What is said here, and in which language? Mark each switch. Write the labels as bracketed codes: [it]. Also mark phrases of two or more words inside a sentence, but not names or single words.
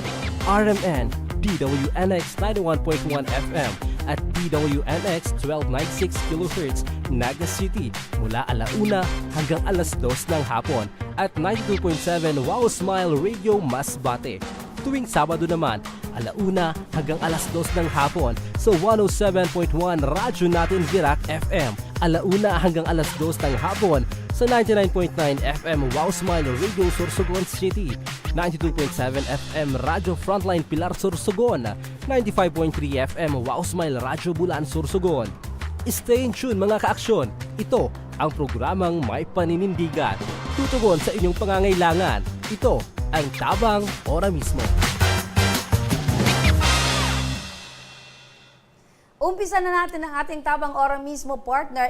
[tl] RMN, DWNX 91.1 FM at DWNX 1296 kHz Naga City mula alauna hanggang alas 2 ng hapon at 92.7 Wow Smile Radio Masbate. Tuwing Sabado naman, alauna hanggang alas 2 ng hapon sa 107.1 Radyo Natin Virac FM. Alauna hanggang alas 2 ng hapon sa 99.9 FM Wow Smile Radio Sorsogon City, 92.7 FM Radyo Frontline Pilar Sorsogon, 95.3 FM Wow Smile Radyo Bulan Sorsogon. [en] Stay in tune [tl] mga kaaksyon. Ito ang programang may paninindigan. Tutugon sa inyong pangangailangan. Ito ang Tabang Ora mismo. Umpisa na natin ang ating Tabang Ora mismo, partner.